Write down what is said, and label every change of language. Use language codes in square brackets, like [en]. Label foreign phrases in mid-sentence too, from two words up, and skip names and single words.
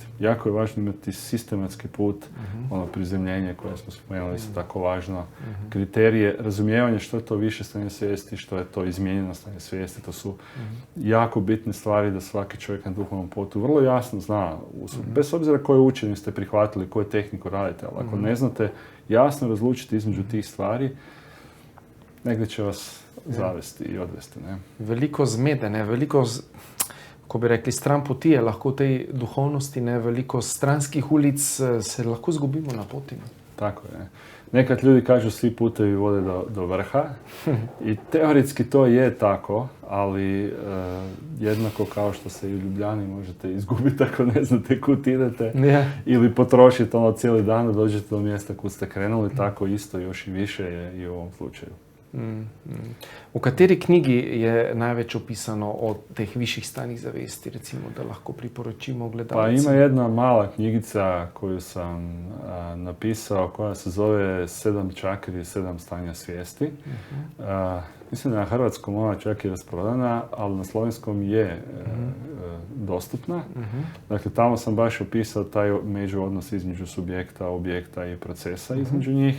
[hr] Jako je važno imati sistematski put, ono prizemljenje koje smo spomenuli, isto tako važno, kriterije, razumijevanje što je to više stanje svijesti, što je to izmijenjeno stanje svijesti, to su jako bitne stvari da svaki čovjek na duhovnom putu vrlo jasno zna, bez obzira koje učenje ste prihvatili, koju tehniku radite, ali ako ne znate jasno razlučiti između tih stvari, negdje će vas zavesti i odvesti. [sl] Veliko zmede, veliko, ko bi rekli, stran poti je lahko v tej duhovnosti, veliko stranskih ulic, se lahko zgubimo na poti. [hr] Tako je. Nekad ljudi kažu svi putevi vode do vrha i teoretski to je tako, ali jednako kao što se i u Ljubljani možete izgubiti ako ne znate kud idete ili potrošiti cijeli dan da dođete do mjesta kud ste krenuli, tako isto još i više je i u ovom slučaju. [sl] V kateri knjigi je največ opisano o teh višjih stanjih zavesti, recimo, da lahko priporočimo gledalcem? [hr] Pa ima jedna mala knjigica koju sam napisao koja se zove 7 čakri, 7 stanja svijesti. Mislim da na hrvatskom ona čak i rasprodana, ali na slovenskom je dostupna. Dakle, tamo sam baš opisao taj međuodnos između subjekta, objekta i procesa između njih.